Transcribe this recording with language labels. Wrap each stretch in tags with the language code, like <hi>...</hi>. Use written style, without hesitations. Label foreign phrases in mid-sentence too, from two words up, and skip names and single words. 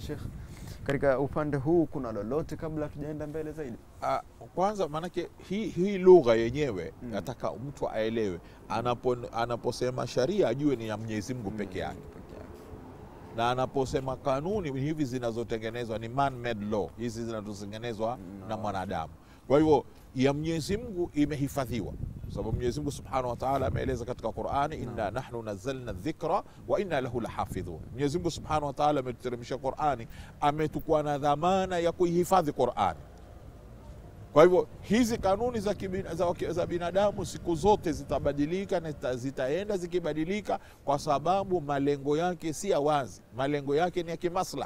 <sw>Sheikh, katika upande huu kuna lolote kabla tujaenda mbele zaidi? Kwanza manake hii lugha yenyewe nataka mtu aelewe, anaposema sharia ajue ni ya Mwenyezi Mungu peke yake. Na anaposema kanuni hivi zinazotengenezwa ni</sw> <en>man made law,</en> <sw>hizi zinazotengenezwa na mwanadamu. Kwa hivyo ya Mwenyezi Mungu imehifadhiwa, sababu Mwenyezi Mungu</sw> <ar>سبحانه وتعالى</ar> <sw>ameeleza katika Qur'ani,</sw> <ar>إنا نحن نزلنا الذكر وإنا له لحافظون.</ar> <sw>Mwenyezi Mungu</sw> <ar>سبحانه وتعالى</ar> <sw>ametuteremsha Qur'ani, ametukua na dhamana ya kuihifadhi Qur'ani. Kwa hivyo hizi kanuni za binadamu siku zote zitabadilika na zitaenda zikibadilika, kwa sababu malengo yake si ya wazi, malengo yake ni ya kimaslahi.</sw>